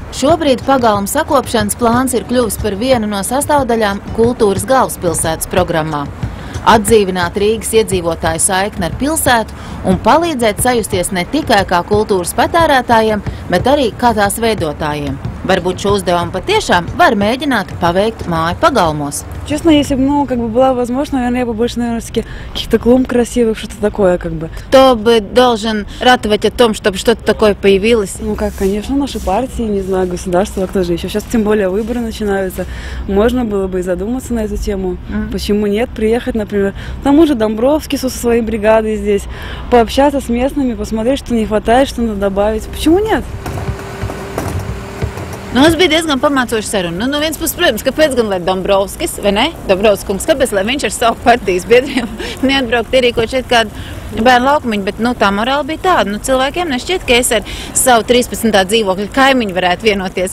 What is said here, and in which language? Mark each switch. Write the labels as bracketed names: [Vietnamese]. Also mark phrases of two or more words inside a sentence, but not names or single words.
[Latvian] Šobrīd pagalmu sakopšanas plāns ir kļuvis par vienu no sastāvdaļām kultūras galvaspilsētas programmā. Atdzīvināt Rīgas iedzīvotāju saikni ar pilsētu un palīdzēt sajusties ne tikai kā kultūras patērētājiem, bet arī kā tās veidotājiem. Varbūt šo uzdevumu patiešām var mēģināt paveikt māju pagalmos. [Russian] Честно, если бы, была возможность, наверное, я бы больше, каких-то клумб красивых, что-то такое, Кто бы должен ратовать о том, чтобы что-то такое появилось? Конечно, наши партии, не знаю, государство, кто же еще. Сейчас тем более выборы начинаются. Можно было бы и задуматься на эту тему. Почему нет? Приехать, например, к тому же Домбровский со своей бригадой здесь, пообщаться с местными, посмотреть, что не хватает, что надо добавить. Почему нет? [Latvian] Mums bija diezgan pamācoša saruna. No viens puses, protams, kāpēc gan lai Dombrovskis, vai ne? Dombrovskis, kāpēc lai viņš ar savu partijas biedriem neatbraukt ierīkot šeit kādu bērnu laukumiņu, bet tā morāla bija tāda. Cilvēkiem nešķiet, ka es ar savu 13. dzīvokļu kaimiņu varētu vienoties.